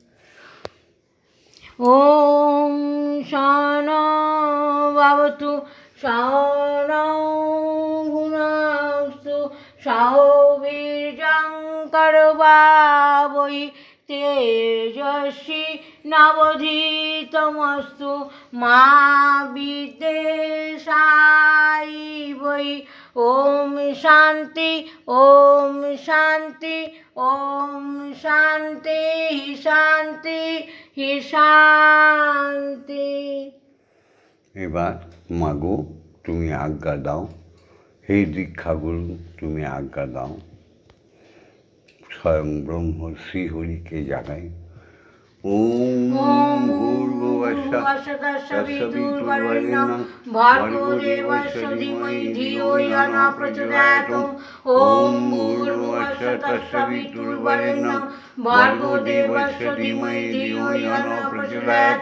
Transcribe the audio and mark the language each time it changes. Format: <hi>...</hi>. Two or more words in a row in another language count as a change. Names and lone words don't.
<sa>ওম শনো ভবতু শনো ভুনস্তু সহো বীর্যং করবাবৈ তেজস্বী নবধীতমস্তু মা বিদ্বেষায়। ओम शांति ओम शांति ओम शांति ही शांति ही शांति।</sa> <bn>এবার মাগো তুমি আজ্ঞা দাও, হে দীক্ষাগুরু তুমি আজ্ঞা দাও, স্বয়ং ব্রহ্ম শ্রীহরিকে জাগাই।</bn> <sa>ওম ভূর্ভুবস্সুঃ তস্সবিতুর্বরেণ্যং ভর্গো দেবস্য ধীমহি ধিয়ো ইয়ো নঃ প্রচোদয়াৎ। ওম ভূর্ভুবস্সুঃ তস্সবিতুর্বরেণ্যং ভর্গো দেবস্য ধীমহি ধিয়ো ইয়ো নঃ প্রচোদয়াৎ।</sa>